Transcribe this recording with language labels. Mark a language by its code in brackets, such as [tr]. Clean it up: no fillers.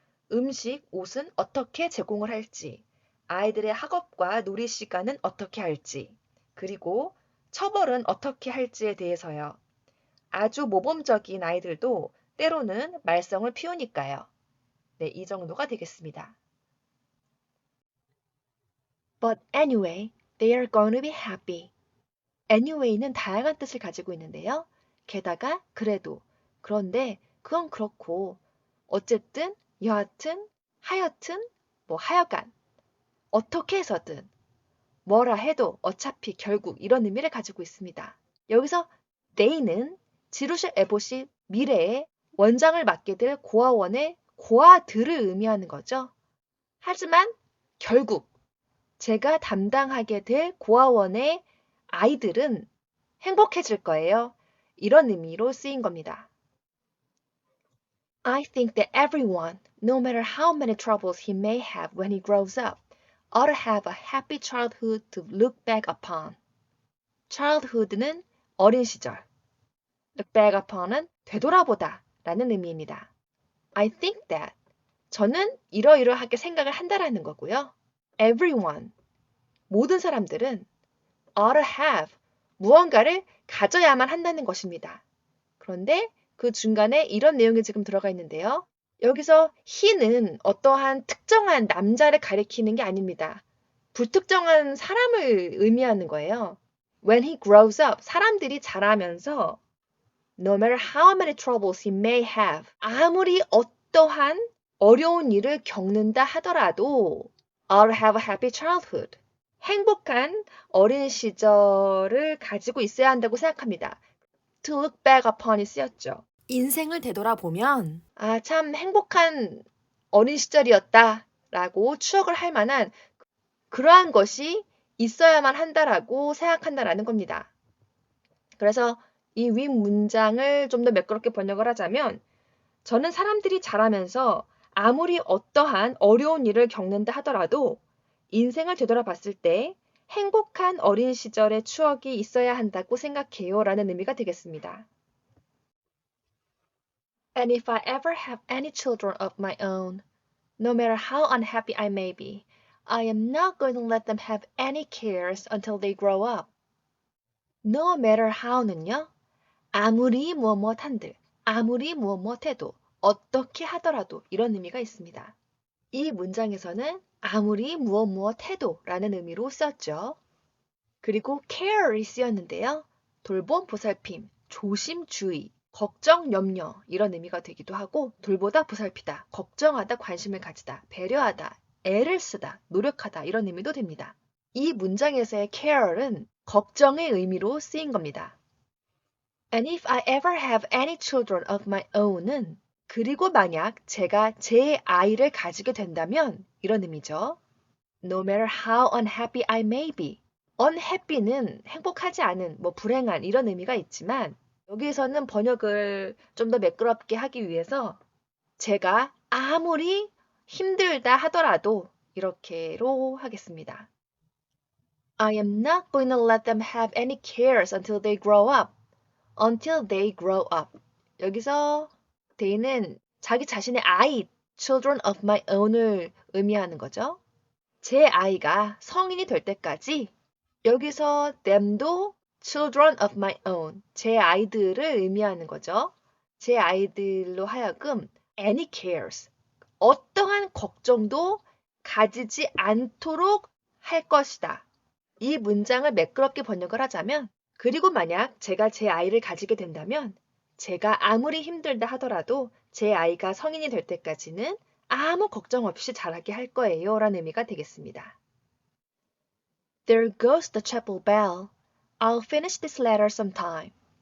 [ko] 음식, 옷은 어떻게 제공을 할지, 아이들의 학업과 놀이 시간은 어떻게 할지, 그리고 처벌은 어떻게 할지에 대해서요. 아주 모범적인 아이들도 때로는 말썽을 피우니까요. 네, 이 정도가 되겠습니다. [en] But anyway, they are going to be happy. [ko] Anyway는 다양한 뜻을 가지고 있는데요. 게다가 그래도, 그런데, 그건 그렇고, 어쨌든, 여하튼, 하여튼, 하여간, 어떻게 해서든, 뭐라 해도 어차피 결국 이런 의미를 가지고 있습니다. 여기서 they는 지루실 에봇이 미래에 원장을 맡게 될 고아원의 고아들을 의미하는 거죠. 하지만 결국 제가 담당하게 될 고아원의 아이들은 행복해질 거예요. 이런 의미로 쓰인 겁니다. [en] I think that everyone, no matter how many troubles he may have when he grows up, ought to have a happy childhood to look back upon. [ko] childhood는 어린 시절, [en] look back upon [ko] 은 되돌아보다 라는 의미입니다. [en] I think that [ko] 저는 이러이러하게 생각을 한다라는 거고요. Everyone, 모든 사람들은 [en] ought to have [ko] 무언가를 가져야만 한다는 것입니다. 그런데 그 중간에 이런 내용이 지금 들어가 있는데요. 여기서 he는 어떠한 특정한 남자를 가리키는 게 아닙니다. 불특정한 사람을 의미하는 거예요. [en] When he grows up, [ko] 사람들이 자라면서 [en] no matter how many troubles he may have, [ko] 아무리 어떠한 어려운 일을 겪는다 하더라도 [en] I'll have a happy childhood. [ko] 행복한 어린 시절을 가지고 있어야 한다고 생각합니다. [en] To look back upon [ko] 이 쓰였죠. 인생을 되돌아보면 참 행복한 어린 시절이었다 라고 추억을 할 만한 그러한 것이 있어야만 한다라고 생각한다라는 겁니다. 그래서 이 윗 문장을 좀 더 매끄럽게 번역을 하자면 저는 사람들이 자라면서 아무리 어떠한 어려운 일을 겪는다 하더라도 인생을 되돌아봤을 때 행복한 어린 시절의 추억이 있어야 한다고 생각해요 라는 의미가 되겠습니다. [en] And if I ever have any children of my own, no matter how unhappy I may be, I am not going to let them have any cares until they grow up. No matter how는요. [ko] 아무리 무엇 한들, 아무리 무엇 해도, 어떻게 하더라도 이런 의미가 있습니다. 이 문장에서는 아무리 무엇 해도 라는 의미로 썼죠. 그리고 care이 쓰였는데요. 돌봄, 보살핌, 조심, 주의, 걱정, 염려 이런 의미가 되기도 하고 돌보다, 보살피다, 걱정하다, 관심을 가지다, 배려하다, 애를 쓰다, 노력하다 이런 의미도 됩니다. 이 문장에서의 care은 걱정의 의미로 쓰인 겁니다. [en] And if I ever have any children of my own은 [ko] 그리고 만약 제가 제 아이를 가지게 된다면 이런 의미죠. [en] No matter how unhappy I may be. [ko] unhappy는 행복하지 않은, 불행한 이런 의미가 있지만 여기에서는 번역을 좀 더 매끄럽게 하기 위해서 제가 아무리 힘들다 하더라도 이렇게로 하겠습니다. [en] I am not going to let them have any cares until they grow up. Until they grow up. [ko] 여기서 they는 자기 자신의 아이, [en] children of my own [ko] 을 의미하는 거죠. 제 아이가 성인이 될 때까지 여기서 them도 [en] children of my own, [ko] 제 아이들을 의미하는 거죠. 제 아이들로 하여금 [en] any cares, [ko] 어떠한 걱정도 가지지 않도록 할 것이다. 이 문장을 매끄럽게 번역을 하자면 그리고 만약 제가 제 아이를 가지게 된다면 제가 아무리 힘들다 하더라도 제 아이가 성인이 될 때까지는 아무 걱정 없이 자라게 할 거예요 라는 의미가 되겠습니다. [en] There goes the chapel bell. I'll finish this letter sometime.